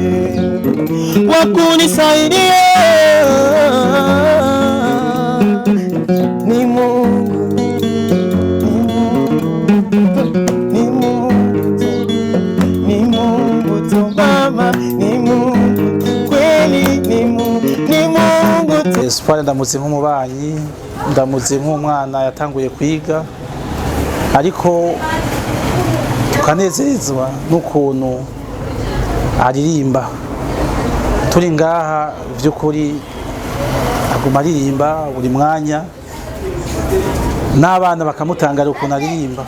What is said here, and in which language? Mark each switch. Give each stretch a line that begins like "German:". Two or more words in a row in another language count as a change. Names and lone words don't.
Swahili: wakunisaidia ni Mungu, ni Mungu, ni Mungu tu Baba, ni Mungu kweli, ni Mungu tu.
Rundi: Espoir ndamutse nk'umubanyi, ndamutse nk'umwana yatanguye kwiga, ariko tukanezezwa n'ukuntu aririmba. Turi ngaha by'ukuri aguma aririmba buri mwanya, n'abana bakamutangara ukuntu aririmba.